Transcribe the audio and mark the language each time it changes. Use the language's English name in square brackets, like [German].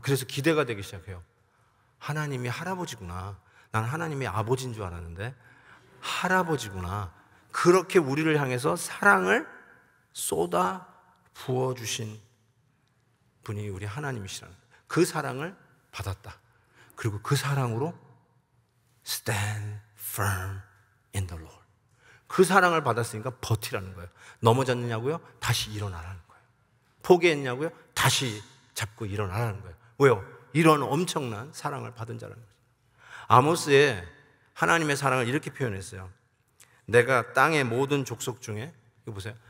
[Korean] 그래서 기대가 되기 시작해요. 하나님이 할아버지구나. 난 하나님이 아버지인 줄 알았는데 할아버지구나. 그렇게 우리를 향해서 사랑을 쏟아 부어주신 분이 우리 하나님이시라는 거예요. 그 사랑을 받았다. 그리고 그 사랑으로 [English] stand firm in the Lord. [Korean] 그 사랑을 받았으니까 버티라는 거예요. 넘어졌느냐고요? 다시 일어나라는 거예요. 포기했냐고요? 다시 잡고 일어나라는 거예요. 왜요? 이런 엄청난 사랑을 받은 자라는 거예요. 아모스에 하나님의 사랑을 이렇게 표현했어요. 내가 땅의 모든 족속 중에 이거 보세요.